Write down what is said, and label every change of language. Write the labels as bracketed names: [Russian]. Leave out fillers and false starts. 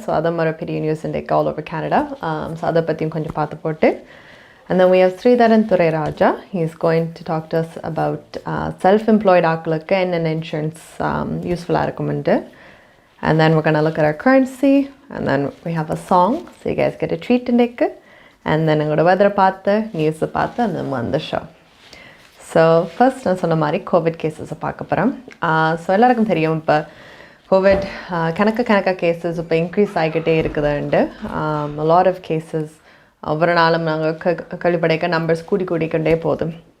[Tamil] So அதை மாதிரி பெரிய நியூஸ் இன்றைக்கு ஆல் ஓவர் கேனடா. ஸோ அதை பற்றியும் கொஞ்சம் பார்த்து போட்டு [English] and then we have [Tamil] Sridharan Raja. [English] He is going to talk to us about self-employed [Tamil] ஆக்களுக்கு என்னென்ன இன்சூரன்ஸ் யூஸ்ஃபுல்லாக இருக்குமெண்டு. [English] And then we're going to look at our currency and then we have a song. So you guys get a treat [Tamil] இன்றைக்கு. [English] And then [Tamil] எங்களோட [English] weather [Tamil] பார்த்து நியூஸை பார்த்து [English] and then on the show. [Tamil] So first நான் சொன்ன மாதிரி Covid கேஸஸை பார்க்க போகிறேன். ஸோ எல்லாருக்கும் தெரியும் இப்போ கோவிட் கணக்காக கேஸஸ் இப்போ இன்க்ரீஸ் ஆகிக்கிட்டே இருக்குதுண்டு. லாட் ஆஃப் கேஸஸ் ஒவ்வொரு நாளும் நாங்கள் கழிப்படைக்க நம்பர்ஸ் கூடிக்கொண்டே போதும்.